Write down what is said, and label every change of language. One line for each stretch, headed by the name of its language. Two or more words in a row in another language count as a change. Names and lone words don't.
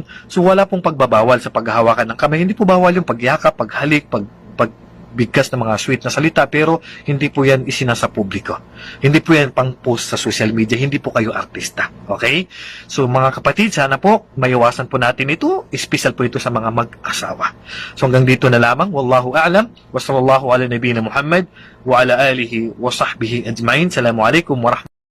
Filipino: So wala pong pagbabawal sa paghahawakan ng kamay. Hindi po bawal yung pagyakap, paghalik, bigkas ng mga sweet na salita, pero hindi po yan isinasa publiko. Hindi po yan pang post sa
English: social media,
Filipino: hindi po kayo artista. Okay? So mga kapatid, sana po maiwasan po natin ito, special po ito sa mga mag-asawa. So hanggang dito na lamang,
Arabic: والله أعلم، وصلى الله على نبينا محمد وعلى آله وصحبه أجمعين. السلام عليكم ورحمة الله